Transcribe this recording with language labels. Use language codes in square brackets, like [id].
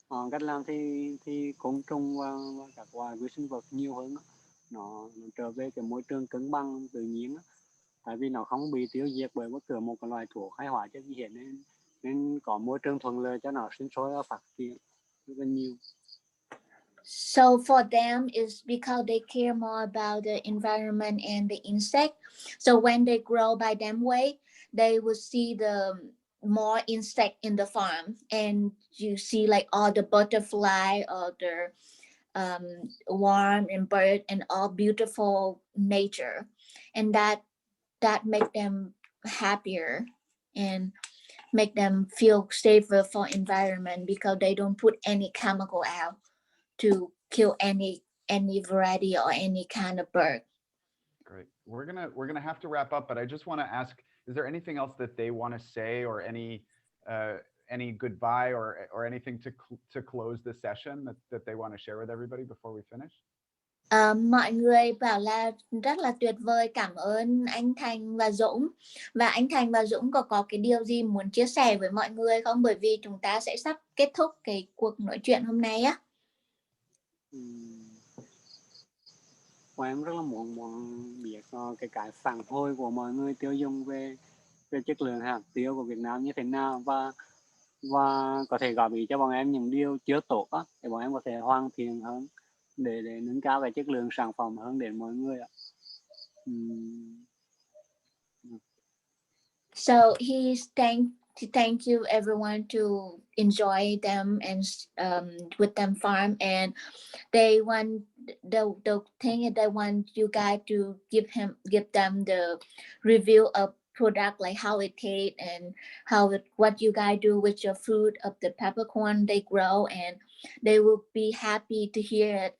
[vi] Cách làm thì côn trùng và các loài vi sinh vật nhiều hơn á. Nó trở về cái môi trường cân bằng tự nhiên á. Tại vì nó không bị tiêu diệt bởi bất cứ một cái loài thuốc hay hóa chất gì hết nên có môi trường thuận lợi cho nó sinh sôi và phát triển rất là nhiều. [en] So for them, is because they care more about the environment and the insect. So when they grow by them way, they will see the more insect in the farm, and you see like all the butterfly or the worm and bird and all beautiful nature, and that make them happier and make them feel safer for environment because they don't put any chemical out to kill any variety or any kind of bird. Great. We're gonna have to wrap up, but I just want to ask: is there anything else that they want to say, or any goodbye, or anything to close the session that they want to share with everybody before we finish? [vi] Mọi người bảo là rất là tuyệt vời, cảm ơn anh Thành và Dũng. Và anh Thành và Dũng có cái điều gì muốn chia sẻ với mọi người không? Bởi vì chúng ta sẽ sắp kết thúc cái cuộc nói chuyện hôm nay á. Và em rất là muốn biết cái phản hồi của mọi người tiêu dùng về chất lượng hạt tiêu của Việt Nam như thế nào, và có thể góp ý cho bọn em những điều chưa tốt á, để bọn em có thể hoàn thiện hơn để nâng cao cái chất lượng sản phẩm hơn đến mọi người ạ. [en] So thank you everyone to enjoy them and with them farm, and they want the thing is they want you guys to give them the review of product, like how it tastes and what you guys do with your food of the peppercorn they grow, and they will be happy to hear it.